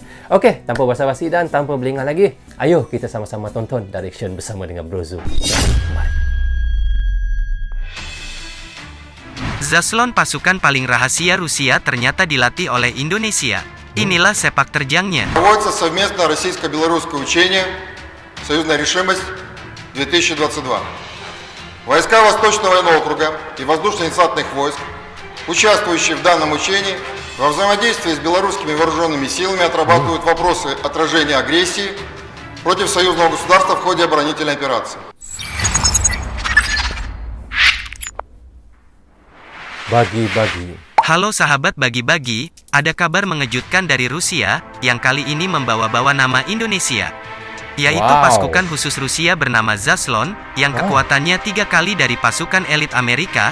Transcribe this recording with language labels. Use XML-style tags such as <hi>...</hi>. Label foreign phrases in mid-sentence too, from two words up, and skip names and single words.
<id>Okey, tanpa basa-basi dan tanpa berlengah lagi, ayo kita sama-sama tonton direction bersama dengan Brozu. Mari. Zaslon, pasukan paling rahasia Rusia, ternyata dilatih oleh Indonesia. Inilah sepak terjangnya.</id> <ru>Проводится совместное российско-белорусское учение «Союзная решимость 2022». Войска Восточного военного округа и воздушно-десантных войск, участвующие в данном учении, во взаимодействии с белорусскими вооруженными силами отрабатывают вопросы отражения агрессии против союзного государства в ходе оборонительной операции.</ru> <id>Bagi-Bagi. Halo sahabat Bagi-Bagi, ada kabar mengejutkan dari Rusia yang kali ini membawa-bawa nama Indonesia, yaitu pasukan khusus Rusia bernama Zaslon yang kekuatannya 3 kali dari pasukan elit Amerika.</id>